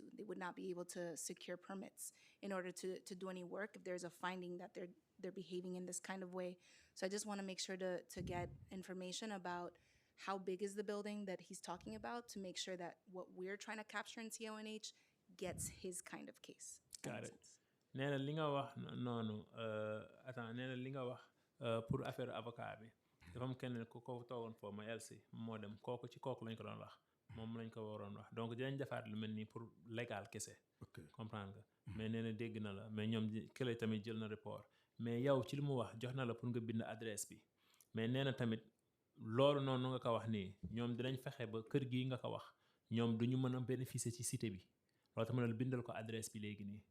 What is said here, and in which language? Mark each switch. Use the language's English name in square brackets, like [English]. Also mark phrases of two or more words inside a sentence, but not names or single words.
[English] They would not be able to secure permits in order to do any work if there's a finding that they're behaving in this kind of way. So I just want to make sure to get information about how big is the building that he's talking about to make sure that what we're trying to capture in CONH gets his kind of case. Got it. [Wolof] nee na li nga wax noonu attends nee na li nga wax [French] pour affaire avocat [Wolof] bi dafa am kenn ku ko toogoon foofu ma Elsi moo dem kooku ci kooku lañ ko doon wax moom lañ ko waroon wax donc dinañ defaat lu mel nii [French] pour légal [Wolof] kese. comprendre nga. mais nee na dégg na la mais ñoom kële tamit jël na report mais yow ci li mu wax jox na la pour nga bind adresse bi mais nee na tamit loolu noonu nga ko wax nii ñoom dinañ fexe ba kër gii nga ko wax ñoom duñu mën a bénéficier ci cité bi loolu tamit la bindal ko adresse bi léegi nii.